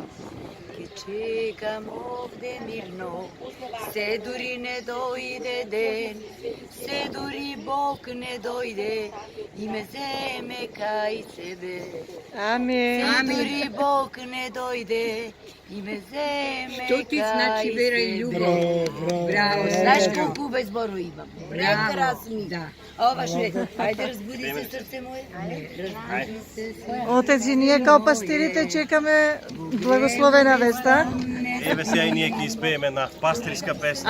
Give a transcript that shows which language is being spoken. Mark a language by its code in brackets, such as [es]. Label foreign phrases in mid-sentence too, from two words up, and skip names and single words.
[mk] Кад чекам овде мирно, се дури не дојде ден, се дури Бог не дојде, име земе кај себе. Amin. Се дури Бог не дојде, име земе Што ти значи вера и љубав? Браво! [bg] Знаеш колко хубави зборови имам? Прекрасни! Да. Ова ще. Хайде, разбуди се, сърце мое. Разбуди се. [mk] Отец, и ние kao пастирите чекаме благословена веста. Еве сега и ние ќе испееме една пастирска песна.